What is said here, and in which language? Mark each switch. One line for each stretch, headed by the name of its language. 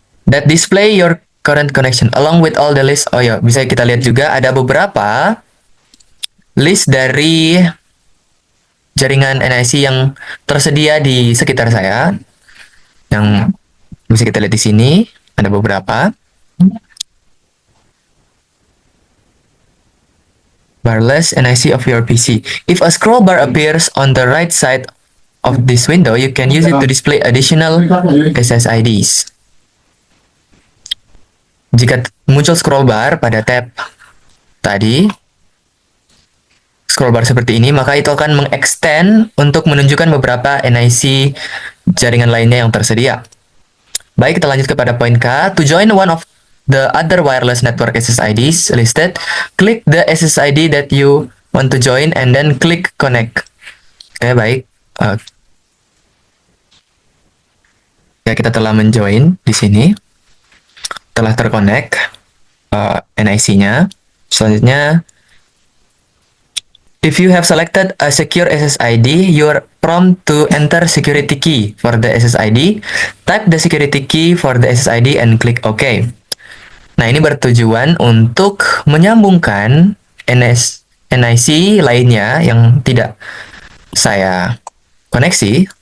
English: That display your current connection along with all the list.
Indonesian: Oh ya, bisa kita lihat juga ada beberapa list dari jaringan NIC yang tersedia di sekitar saya. Yang bisa kita lihat di sini ada beberapa.
English: Wireless NIC of your PC. If a scroll bar appears on the right side of this window, you can use it to display additional SSIDs.
Indonesian: Jika muncul scroll bar pada tab tadi, scroll bar seperti ini, maka itu akan mengextend untuk menunjukkan beberapa NIC jaringan lainnya yang tersedia. Baik, kita lanjut kepada poin K.
English: To join one of the other wireless network SSIDs listed, click the SSID that you want to join and then click connect.
Indonesian: Oke, baik. Ya, kita telah menjoin di sini. Telah terconnect NIC-nya. Selanjutnya,
English: if you have selected a secure SSID, you're prompt to enter security key for the SSID. Type the security key for the SSID and click OK.
Indonesian: Nah, ini bertujuan untuk menyambungkan NIC lainnya yang tidak saya koneksi.